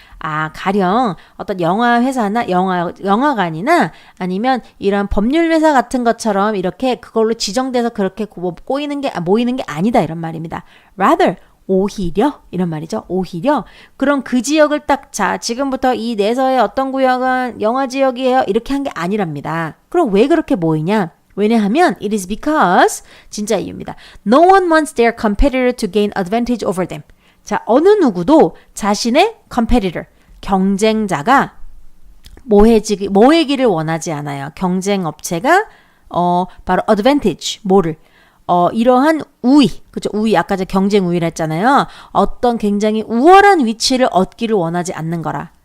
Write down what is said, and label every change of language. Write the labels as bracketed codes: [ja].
[ko] 아, 가령 어떤 영화 회사나 영화관이나 아니면 이런 법률 회사 같은 것처럼 이렇게 그걸로 지정돼서 그렇게 모이는 게 아니다 이런 말입니다. Rather, 오히려 이런 말이죠. 오히려 그럼 그 지역을 딱 자 지금부터 이 내서의 어떤 구역은 영화 지역이에요 이렇게 한 게 아니랍니다. 그럼 왜 그렇게 모이냐? 왜냐하면 [en] it is because [ko] 진짜 이유입니다. [en] No one wants their competitor to gain advantage over them. [ko] 자, 어느 누구도 자신의 competitor, 경쟁자가 모이기를 원하지 않아요. 경쟁 업체가 바로 advantage, 뭐를 이러한 우위, 그죠? 우위, 아까 저 경쟁 우위를 했잖아요. 어떤 굉장히 우월한 위치를 얻기를 원하지 않는 거라.